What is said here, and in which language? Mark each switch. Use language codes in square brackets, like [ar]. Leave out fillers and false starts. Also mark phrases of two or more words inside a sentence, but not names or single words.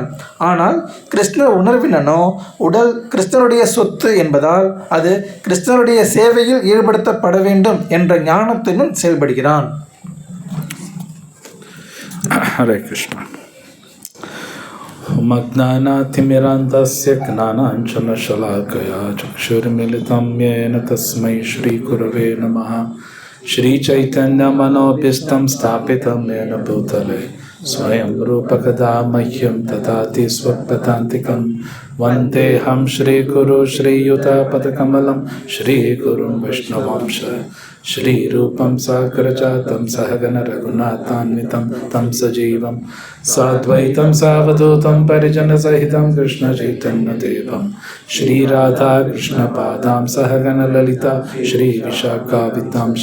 [ta] ஆனால் கிருஷ்ண உணர்வினனோ உடல் கிருஷ்ணனுடைய சொத்து என்பதால் அது கிருஷ்ணனுடைய சேவையில் ஈடுபடுத்தப்பட வேண்டும் என்ற ஞானத்துடன் செயல்படுகிறான். ஹரே கிருஷ்ணா. [sa] अज्ञानतिमिरान्धस्य ज्ञानाञ्जनशलाकया चक्षुरुन्मीलितं येन तस्मै श्रीगुरवे नमः. श्रीचैतन्यमनोभीष्टं स्थापितं येन भूतले स्वयं रूपकदा मह्यं ददाति स्वपदान्तिकं. वन्देऽहं श्रीगुरुं श्रीयुतापदकमलं श्रीगुरुं वैष्णवांश श्रीरूपं साग्रजातं सहगण रघुनाथान्वितं तं सजीवं साद्वैतं सावधूतं परिजनसहितं कृष्णचैतन्यदेवं श्रीराधा कृष्णपादां सहगण ललिता श्रीविशाखावितांश.